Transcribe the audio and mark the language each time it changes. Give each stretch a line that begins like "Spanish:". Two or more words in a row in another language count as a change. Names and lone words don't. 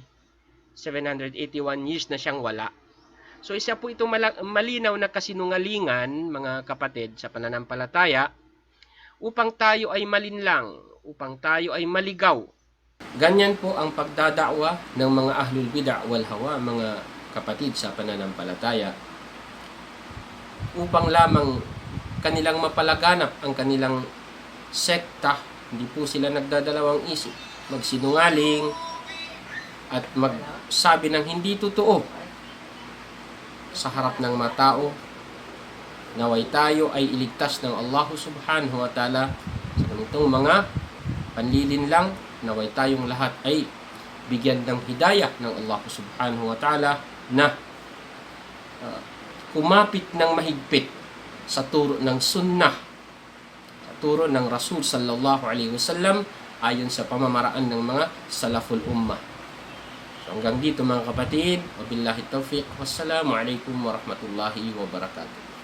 Filipino: 781 years na siyang wala. So isa po itong malinaw na kasinungalingan, mga kapatid, sa pananampalataya, upang tayo ay malinlang, upang tayo ay maligaw. Ganyan po ang pagdadakwa ng mga
Arabic: أهل البدعة والهوى,
Filipino: mga kapatid, sa pananampalataya, upang lamang kanilang mapalaganap ang kanilang sekta. Hindi po sila nagdadalawang isip, magsinungaling at magsabi ng hindi totoo sa harap ng mga tao. Naway tayo ay iligtas ng Allah
Arabic: سبحانه وتعالى
Filipino: sa ganitong mga panlilinlang. Naway tayong lahat ay bigyan ng hidayah ng Allah
Arabic: سبحانه وتعالى
Filipino: na kumapit ng mahigpit sa turo ng sunnah, turo ng Rasul
Arabic: صلى الله عليه وسلم,
Filipino: ayon sa pamamaraan ng mga
Arabic: سلف الأمة.
Filipino: So hanggang dito mga kapatid,
Arabic: وبالله التوفيق، والسلام عليكم ورحمة الله وبركاته.